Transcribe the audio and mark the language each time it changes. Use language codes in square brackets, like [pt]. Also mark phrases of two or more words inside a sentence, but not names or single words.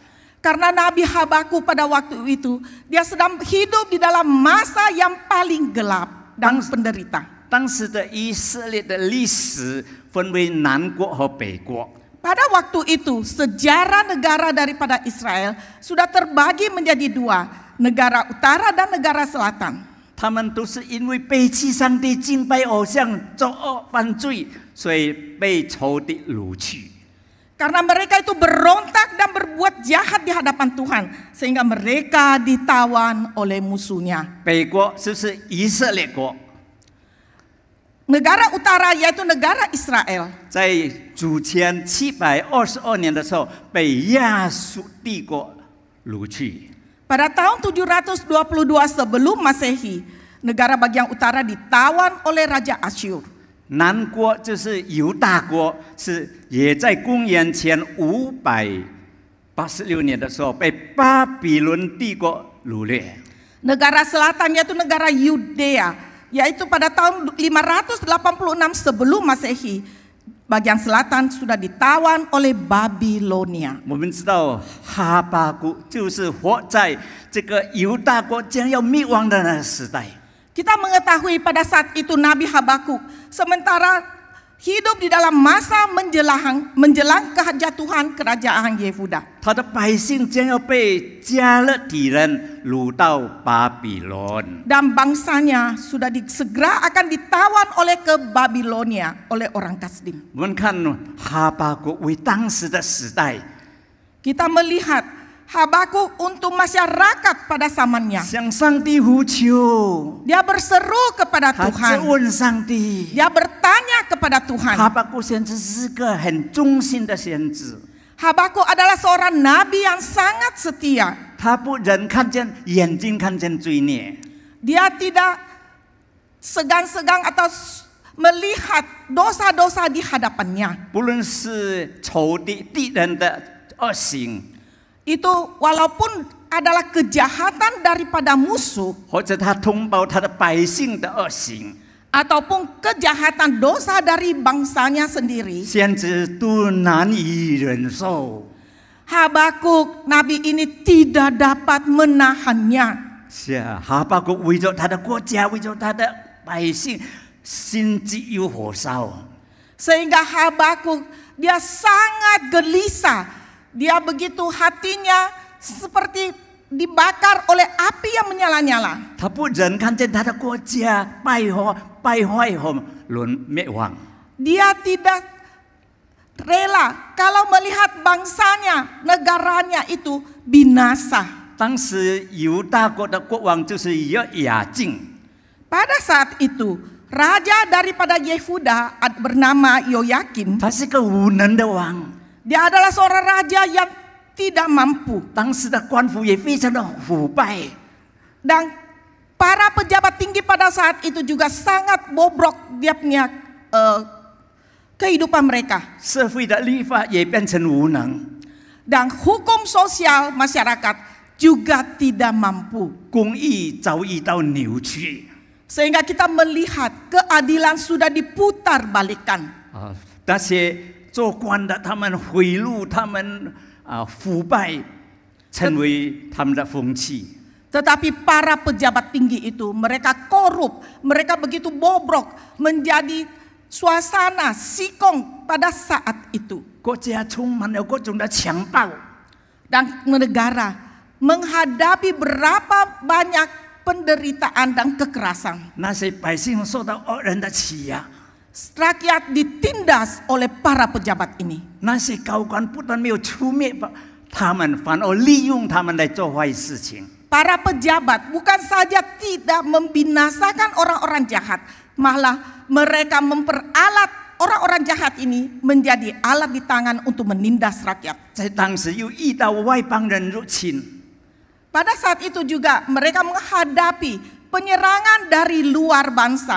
[id] Karena Nabi Habakuk pada waktu itu dia sedang hidup di dalam masa yang paling gelap dan penderita. [zh] 当时的以色列的历史分为南国和北国。 [id] Pada waktu itu sejarah negara daripada Israel sudah terbagi menjadi 2, negara utara dan negara selatan. [zh] 他们都是因为背弃上帝、敬拜偶像、作恶犯罪，所以被仇敌掳去。 [id] Karena mereka itu berontak dan berbuat jahat di hadapan Tuhan, sehingga mereka ditawan oleh musuhnya. [zh] 北国就是以色列国， [id] Negara utara yaitu negara Israel. [zh] 在主前722年的时候被亚述帝国掳去。 [id] Pada tahun 722 sebelum Masehi, negara bagian utara ditawan oleh Raja Asyur. [zh] 南国就是犹大国，也在公元前586年的时候被巴比伦帝国掳掠。 [id] Negara selatan yaitu negara Yudea, yaitu pada tahun 586 sebelum Masehi, bagian selatan sudah ditawan oleh Babilonia. [zh] 我们知道哈巴谷就是活在这个犹大国将要灭亡的那个时代。 [id] Kita mengetahui pada saat itu Nabi Habakuk sementara hidup di dalam masa menjelang kejatuhan kerajaan Yehuda. [zh] 他的百姓将要被加勒底人掳到巴比伦。 [id] Dan bangsanya sudah segera akan ditawan oleh ke Babilonia oleh orang Kasdim. [zh] 我们看哈巴谷为当时的时代， [id] Kita melihat Habakuk untuk masyarakat pada zamannya. [zh] 向上帝呼求， [id] Dia berseru kepada [zh] 他质 [id] Tuhan. [zh] 问上帝。 [id] Dia bertanya kepada [zh] 哈 [id] Tuhan. [zh] 巴谷先知是个很忠心的先知， [id] Habakuk adalah seorang nabi yang sangat setia. [zh] 他不忍看见眼睛看见罪孽， [id] Dia tidak segan-segan atau melihat dosa-dosa di hadapannya. [zh] 不论是仇敌人的恶行， [id] Itu walaupun adalah kejahatan daripada musuh [zh] 或者他通报他的百姓的恶行， [id] ataupun kejahatan dosa dari bangsanya sendiri, [zh] 先知都难以忍受。 [id] Habakuk nabi ini tidak dapat menahannya. [zh] 是啊，哈巴谷为着他的国家，为着他的百姓，心急如火烧。 [id] Sehingga Habakuk dia sangat gelisah. Dia begitu hatinya seperti dibakar oleh api yang menyala-nyala. [zh] 他不忍看见他的国家败坏和灭亡。 [id] Dia tidak rela kalau melihat bangsanya, negaranya itu binasa. [zh] 当时犹大国的国王就是亚敬， [id] Pada saat itu, raja daripada Yehuda bernama Yoyakim. [zh] 他是个无能的王。 [id] Dia adalah seorang raja yang tidak mampu. [zh] 当时的官府也非常的腐败， [id] Dan para pejabat tinggi pada saat itu juga sangat bobrok dia punya kehidupan mereka. [zh] 社会的律法也变成无能， [id] Dan hukum sosial masyarakat juga tidak mampu. [zh] 公义遭遇到扭曲。 [id] Sehingga kita melihat keadilan sudah diputar balikan. [zh] 啊，那些做官的他们贿赂，他们腐败，成为他们的风气。 [id] Tetapi para pejabat tinggi itu mereka korup, mereka begitu bobrok menjadi suasana sikong pada saat itu. [zh] 国家充满了各种的强暴， [id] Dan negara menghadapi berapa banyak penderitaan dan kekerasan. [zh] 那些百姓受到恶人的欺压， [id] Rakyat ditindas oleh para pejabat ini. [zh] 那些高官不但没有出灭他们，反而利用他们来做坏事情。 [id] Para pejabat bukan saja tidak membinasakan orang-orang jahat, malah mereka memperalat orang-orang jahat ini menjadi alat di tangan untuk menindas rakyat. [zh] 在当时又遇到外邦人入侵， [id] Pada saat itu juga mereka menghadapi penyerangan dari luar bangsa.